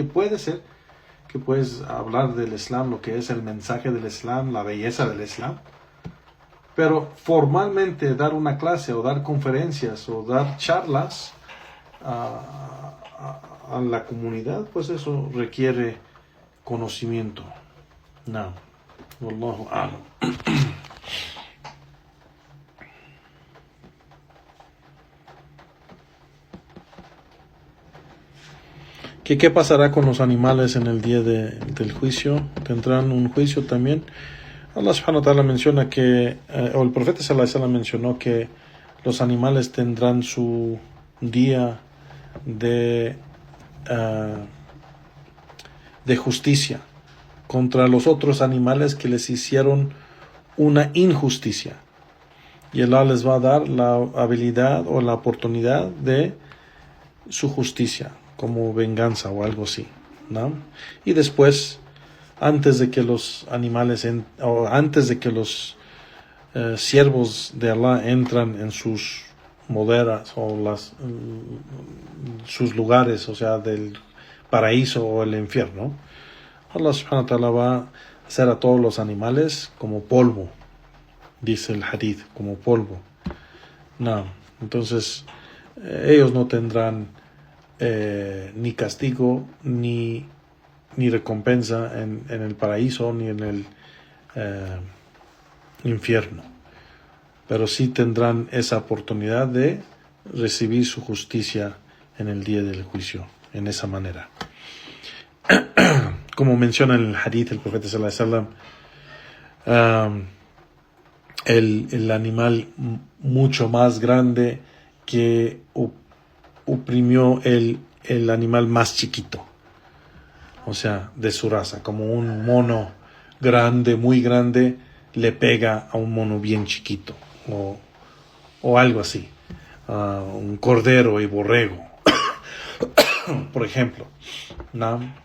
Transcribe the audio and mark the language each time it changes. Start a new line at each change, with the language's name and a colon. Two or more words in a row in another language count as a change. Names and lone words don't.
Spanish: Puede ser que puedes hablar del Islam, lo que es el mensaje del Islam, la belleza del Islam. Pero formalmente dar una clase o dar conferencias o dar charlas a la comunidad, pues eso requiere conocimiento. No.
Arabic: والله أعلم.
Spanish: ¿Qué pasará con los animales en el día del juicio? ¿Tendrán un juicio también? Allah
Arabic: سبحانه وتعالى
Spanish: menciona que, o el profeta
Arabic: صلى الله عليه وسلم
Spanish: mencionó que los animales tendrán su día de justicia contra los otros animales que les hicieron una injusticia. Y Allah les va a dar la habilidad o la oportunidad de su justicia, como venganza o algo así, ¿no? Y después, antes de que los animales, antes de que los siervos de Allah entran en sus moderas o sus lugares, o sea, del paraíso o el infierno, Allah
Arabic: سبحانه وتعالى
Spanish: va a hacer a todos los animales como polvo, dice el hadith, como polvo. No, entonces ellos no tendrán ni castigo ni recompensa en el paraíso ni en el infierno, pero sí tendrán esa oportunidad de recibir su justicia en el día del juicio, en esa manera. Como menciona en el hadith el profeta
Arabic: صلى الله عليه وسلم,
Spanish: el animal mucho más grande que oprimió el animal más chiquito, o sea, de su raza, como un mono grande, muy grande, le pega a un mono bien chiquito, o algo así, un cordero y borrego, por ejemplo, ¿no?